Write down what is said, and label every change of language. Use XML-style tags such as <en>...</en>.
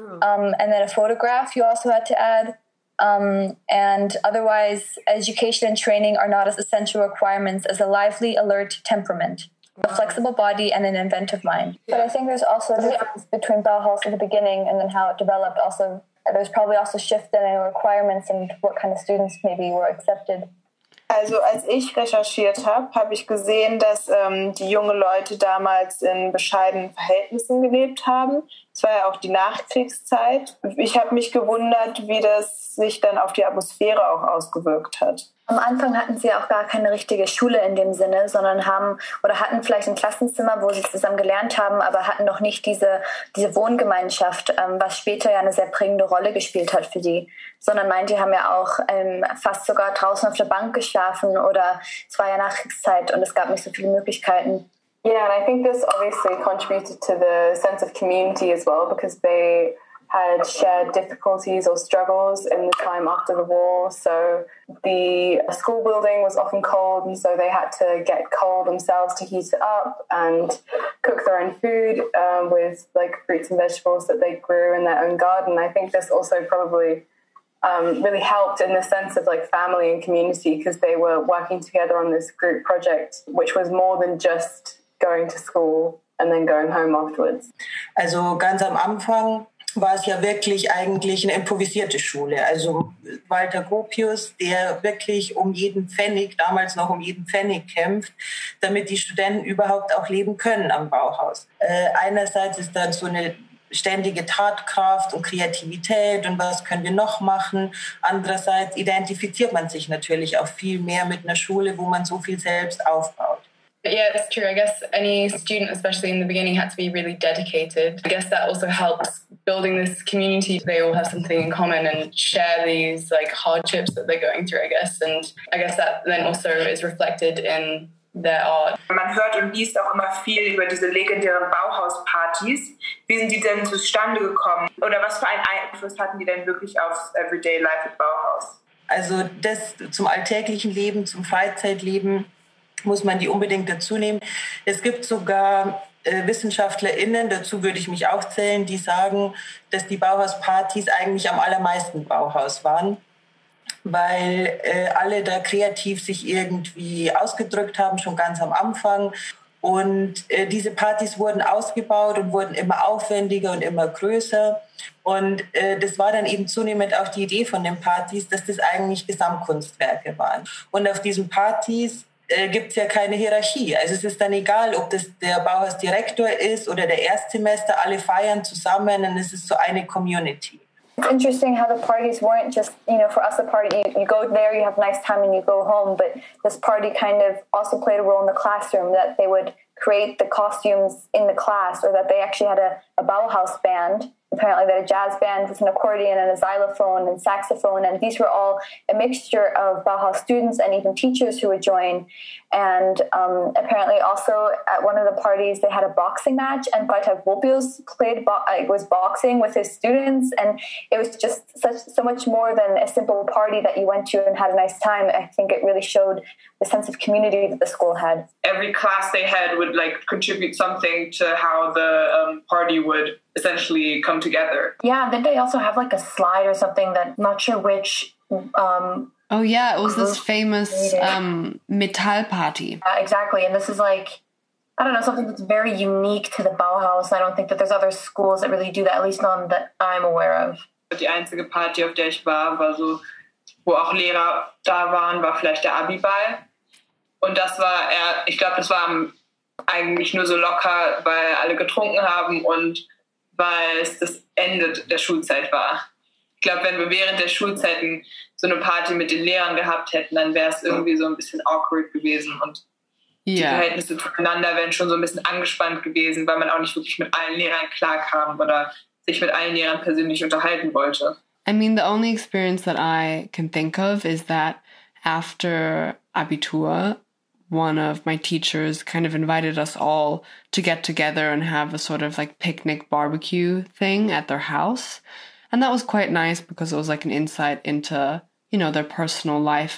<en>And then a photograph you also had to add. And otherwise, education and training are not as essential requirements as a lively, alert temperament, a flexible body, and an inventive mind. But I think there's also a difference between Bauhaus at the beginning and then how it developed. Also, there's probably also shift in requirements and what kind of students maybe were accepted.</en> <de>Also als ich recherchiert habe ich gesehen, dass die jungen Leute damals in bescheidenen Verhältnissen gelebt haben. Es war ja auch die Nachkriegszeit. Ich habe mich gewundert, wie das sich dann auf die Atmosphäre auch ausgewirkt hat. Am Anfang hatten sie auch gar keine richtige Schule in dem Sinne, sondern hatten vielleicht ein Klassenzimmer, wo sie zusammen gelernt haben, aber hatten noch nicht diese Wohngemeinschaft, was später ja eine sehr prägende Rolle gespielt hat für die. Sondern die haben ja auch fast sogar draußen auf der Bank geschlafen, oder es war ja Nachkriegszeit und es gab nicht so viele Möglichkeiten.</de> <en>Yeah, and I think this obviously contributed to the sense of community as well, because they had shared difficulties or struggles in the time after the war. So the school building was often cold, and so they had to get coal themselves to heat it up and cook their own food with like fruits and vegetables that they grew in their own garden. I think this also probably really helped in the sense of like family and community, because they were working together on this group project, which was more than just going to school and then going home afterwards.</en> <de>Also ganz am Anfang war es ja wirklich eigentlich eine improvisierte Schule. Also Walter Gropius, der wirklich damals noch um jeden Pfennig kämpft, damit die Studenten überhaupt auch leben können am Bauhaus. Einerseits ist dann so eine ständige Tatkraft und Kreativität und was können wir noch machen. Andererseits identifiziert man sich natürlich auch viel mehr mit einer Schule, wo man so viel selbst aufbaut.</de> <en>Yeah, it's true. I guess any student, especially in the beginning, had to be really dedicated. I guess that also helps building this community. They all have something in common and share these like hardships that they're going through, I guess. And I guess that then also is reflected in their art.</en> <de>Man hört und liest auch immer viel über diese legendären Bauhauspartys. Wie sind die denn zustande gekommen? Oder was für einen Einfluss hatten die denn wirklich aufs</de> <en>Everyday Life at Bauhaus?</en> <de>Also das zum alltäglichen Leben, zum Freizeitleben muss man die unbedingt dazu nehmen. Es gibt sogar WissenschaftlerInnen, dazu würde ich mich auch zählen, die sagen, dass die Bauhauspartys eigentlich am allermeisten Bauhaus waren, weil alle da kreativ sich irgendwie ausgedrückt haben, schon ganz am Anfang. Und diese Partys wurden ausgebaut und wurden immer aufwendiger und immer größer. Und das war dann eben zunehmend auch die Idee von den Partys, dass das eigentlich Gesamtkunstwerke waren. Und auf diesen Partys gibt es ja keine Hierarchie. Also es ist dann egal, ob das der Bauhausdirektor ist oder der Erstsemester, alle feiern zusammen und es ist so eine Community.</de> <en>It's interesting how the parties weren't just, for us a party, you go there, you have a nice time and you go home, but this party kind of also played a role in the classroom, that they would create the costumes in the class, or that they actually had a Bauhaus band. Apparently they had a jazz band with an accordion and a xylophone and saxophone, and these were all a mixture of Bauhaus students and even teachers who would join. And apparently also at one of the parties they had a boxing match, and Freitag Wopius was boxing with his students, and it was just so much more than a simple party that you went to and had a nice time. I think it really showed the sense of community that the school had. Every class they had would contribute something to how the party would essentially come together. Yeah, then they also have a slide or something that I'm not sure which. Oh yeah, it was this famous Metall party. Exactly, and this is I don't know, something that's very unique to the Bauhaus. I don't think that there's other schools that really do that, at least none that I'm aware of.</en> <de>Die einzige Party, auf der ich war so, wo auch Lehrer da waren, war vielleicht der Abiball. Und das war ich glaube, das war eigentlich nur so locker, weil alle getrunken haben und weil es das Ende der Schulzeit war. Ich glaube, wenn wir während der Schulzeiten so eine Party mit den Lehrern gehabt hätten, dann wäre es irgendwie so ein bisschen awkward gewesen und die Verhältnisse zueinander wären schon so ein bisschen angespannt gewesen, weil man auch nicht wirklich mit allen Lehrern klarkam oder sich mit allen Lehrern persönlich unterhalten wollte.</de> <en>I mean, the only experience that I can think of is that after Abitur, one of my teachers kind of invited us all to get together and have a sort of picnic barbecue thing at their house. And that was quite nice because it was an insight into, their personal life.</en>